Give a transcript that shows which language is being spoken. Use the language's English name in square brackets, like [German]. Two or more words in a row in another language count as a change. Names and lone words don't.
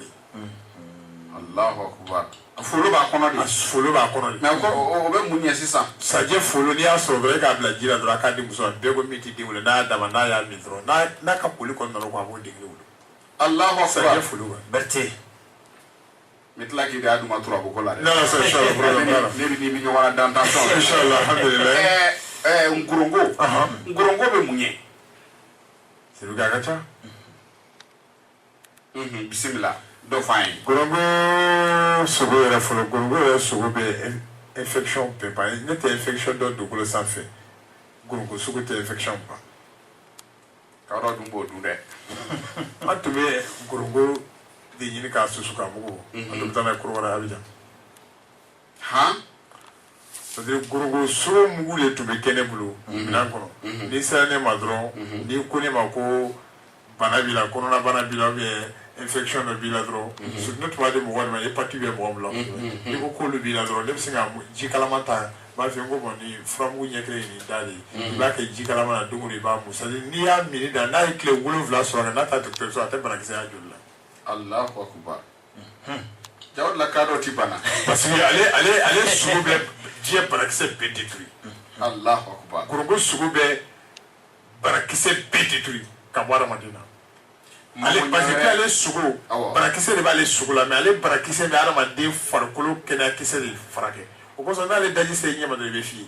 [Arabic] Allahu akbar [Bambara] folo b'a kɔnɔ de folo b'a kɔnɔ de mais o bɛ mun ɲɛ sisan sajɛ folo n'i y'a sɔrɔ dɔrɔn e k'a bila ji la dɔrɔn a k'a di muso ma bɛɛ ko min tɛ den wolo n'a y'a dama n'a y'a min dɔrɔn n'a ka boli kɔni nana ko a b'o den wolo [Arabic] Allahu akbar [Bambara] sajɛ folo wa Berthe n bɛ tila k'i da duma turabu ko la dɛ [French] non non c'est inchallah problème voilà [Bambara] ne bɛ n'i bɛ ɲɔgɔn na dan tension [Arabic] inchallah alhamdulillah [Bambara] nkoronko bɛ mun ye [French] c'est le gars [Bambara] ka ca bisimila dɔ f'an ye gorongo sogo yɛrɛ fɔlɔ gorongo yɛrɛ sogo bɛ infection bɛɛ ban ne tɛ infection dɔ dugukolo sanfɛ gorongo sogo tɛ infection ban k'a dɔ dun b'o dun dɛ an tun bɛ gorongo de ɲini k'a susu k'a mugu an tun bɛ taa n'a ye Korowara Abijan [French] c'est-à-dire [Bambara] gorongo sogo mugu de tun bɛ kɛ ne bolo minɛn kɔnɔ n'i sera ne ma dɔrɔn n'i ko ne ma ko bana b'i la kɔnɔna bana b'i la infection dɔ b'i la dɔrɔn surtout ne tun b'a di mɔgɔ de ma hépatite bɛ mɔgɔ min na n'i ko k'olu b'i la dɔrɔn ne bɛ se ka ji kalaman ta n b'a f'i ye n ko bɔn nin furamugu ɲɛ kelen ye nin da de ye i b'a kɛ ji kalaman na don o don i b'a mun [French] c'est-à-dire [Bambara] n'i y'a mini da n'a ye tile 7 sɔrɔ n'a taa dɔgɔtɔrɔso a tɛ banakisɛ y'a joli la [Arabic] Allahu akbar [Bambara] jawab la k'a dɔ ti bana [French] parce que [Bambara] ale sugu bɛ diɲɛ banakisɛ bɛɛ détruit [Arabic] Allahu akbar [Bambara] gorongo sugu bɛ banakisɛ bɛɛ détruit ka bɔ adamaden na ale [French] parce que [Bambara] ale sugu banakisɛ de b'ale sugu la mais ale banakisɛ bɛ adamaden farikolo kɛnɛyakisɛ de furakɛ o kosɔn n'ale daji se ɲɛ ma dɔrɔn i bɛ fiyɛ